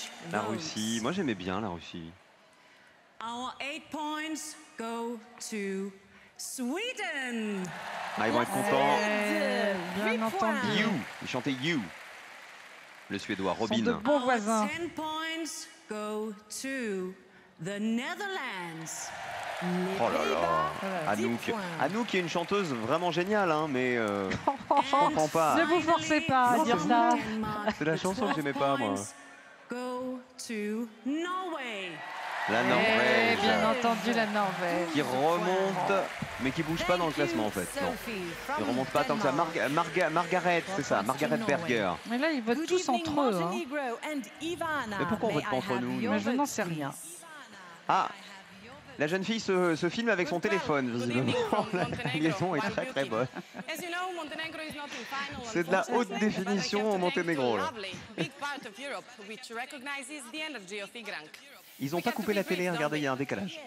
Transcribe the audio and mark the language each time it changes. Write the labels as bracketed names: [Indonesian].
[French] La Russie, moi j'aimais bien la Russie. [English] Our 8 points go to Sweden. [French] Ah, ils vont être contents. Bien entendu. You, ils chantaient You. Le Suédois Ce sont de Robin. bons voisins. [English] 10 points go to the Netherlands. [French] Oh là là, Anouk. Anouk est une chanteuse vraiment géniale, hein, mais je comprends pas. Ne vous forcez pas à Non, dire c'est ça. C'est la chanson que j'aimais pas, moi. [English] Go to Norway. [French] La Norvège. Bien entendu, la Norvège. Qui remonte, mais qui bouge pas dans le classement en fait. Non. Il remonte pas tant que ça. Margaret, c'est ça, Margaret Berger. Mais là, ils votent tous entre eux. Hein. Mais pourquoi on vote pas entre nous? Mais je n'en sais rien. Ah, la jeune fille se filme avec son téléphone, visiblement. La liaison est très très bonne. [English] As you know, Montenegro is not in final. [French] C'est de la haute définition au Monténégro, là. [English] Big part of Europe, which recognizes the energy of Igrank. [French] Ils ont pas coupé la télé, regardez, il y a un décalage.